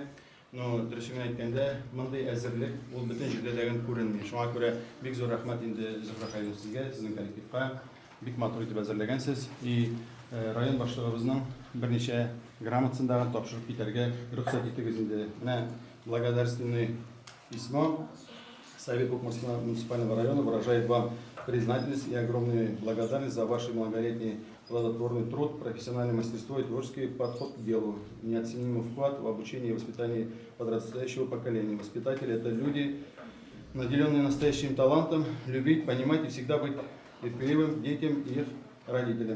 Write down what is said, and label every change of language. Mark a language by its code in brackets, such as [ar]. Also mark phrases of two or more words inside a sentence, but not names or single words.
[tt] Но дөресен әйткәндә, мондый әзерлек ул бөтен җирдә дәген күренми. Шуңа күрә бик зур рәхмәт инде Зөһрә ханым сезгә, сезнең коллективка. Бик матур итеп әзерләгәнсез. И район башлыгыбызның берничә грамотасында тапшырып китәргә рөхсәт итегез инде. [ru] Менә благодарственный письмо Совет Букмурского муниципального района выражает вам признательность и огромную благодарность за ваш многолетний плодотворный труд, профессиональное мастерство и творческий подход к делу, неоценимый вклад в обучение и воспитание подрастающего поколения. Воспитатели – это люди, наделенные настоящим талантом, любить, понимать и всегда быть терпеливым детям и их родителям.